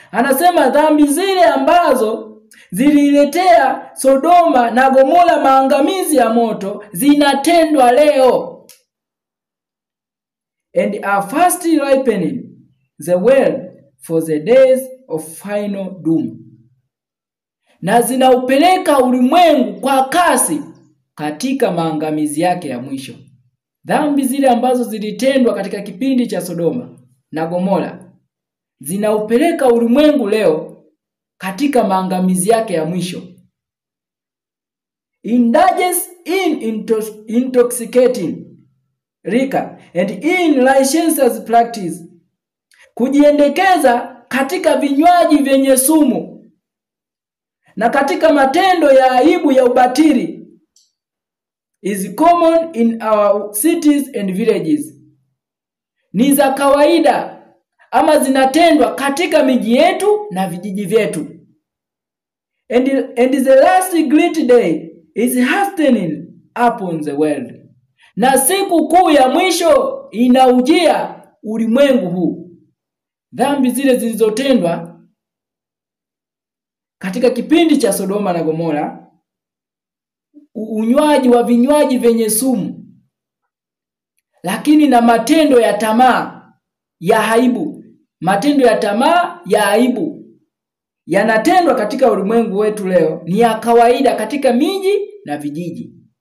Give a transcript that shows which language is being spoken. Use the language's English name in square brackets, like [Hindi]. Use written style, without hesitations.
[Swahili] Anasema dhambi zile ambazo zililetea Sodoma na Gomora maangamizi ya moto zinatendwa leo. [English] And are fast ripening the world for the days of final doom. [Swahili] na zinaupeleka ulimwengu kwa kasi katika maangamizi yake ya mwisho. Dhambi zile ambazo zilitendwa katika kipindi cha Sodoma na Gomora zinaupeleka ulimwengu leo katika maangamizi yake ya mwisho. [English] Indulgence in intoxicating liquor and in licentious practice, [Swahili] kujiendekeza katika vinywaji vyenye sumu na katika matendo ya aibu ya ubatili, [English] is common in our cities and villages. [Swahili] Ni za kawaida ama zinatendwa katika miji yetu na vijiji vyetu. [English] And the last great day is hastening upon the world. [Swahili] Na siku kuu ya mwisho inaujia ulimwengu huu. Dhambi zile zilizotendwa katika kipindi cha Sodoma na Gomora, unywaji wa vinywaji vyenye sumu, lakini na matendo ya tamaa ya aibu, matendo ya tamaa ya aibu yanatendwa katika ulimwengu wetu leo, ni ya kawaida katika miji na vijiji.